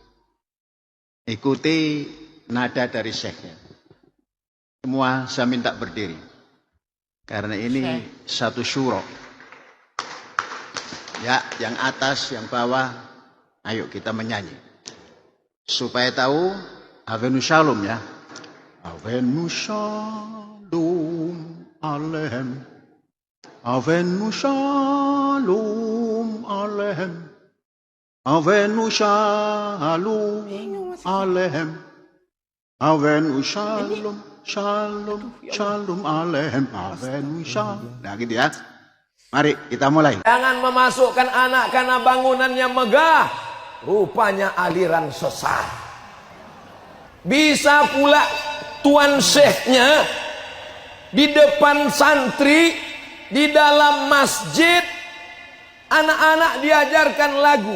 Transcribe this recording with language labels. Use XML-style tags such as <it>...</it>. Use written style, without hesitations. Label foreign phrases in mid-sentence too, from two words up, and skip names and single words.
<id>Ikuti nada dari syekhnya. Semua saya minta berdiri. Karena ini satu syuro. Ya, yang atas, yang bawah, ayo kita menyanyi. Supaya tahu</id> <he>הבאנו שלום</he> <id>ya.</id> <he>הבאנו שלום עליכם. הבאנו שלום עליכם. הבאנו שלום עליכם. הבאנו שלום, שלום, שלום עליכם. הבאנו שלום.</he> <id>Nah gitu ya. Mari kita mulai. Jangan memasukkan anak karena bangunannya megah, rupanya aliran sesat. Bisa pula tuan syekhnya di depan santri, di dalam masjid, anak-anak diajarkan lagu.</id>